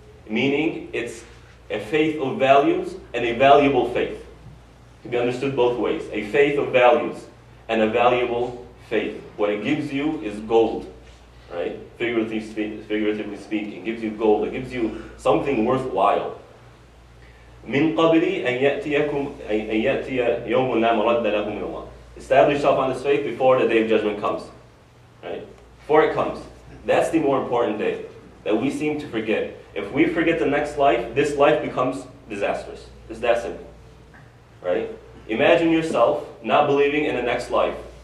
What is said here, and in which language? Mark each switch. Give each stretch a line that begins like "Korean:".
English: meaning it's a faith of values and a valuable faith. To be understood both ways. A faith of values and a valuable faith. What it gives you is gold, right? Figuratively speaking, it gives you gold. It gives you something worthwhile.
Arabic: من قبل أن يأتي يوم لا مرد له من الله.
English: Establish yourself on this faith before the day of judgment comes, right? Before it comes. That's the more important day that we seem to forget. If we forget the next life, this life becomes disastrous. It's that simple, right? Imagine yourself not believing in the next life.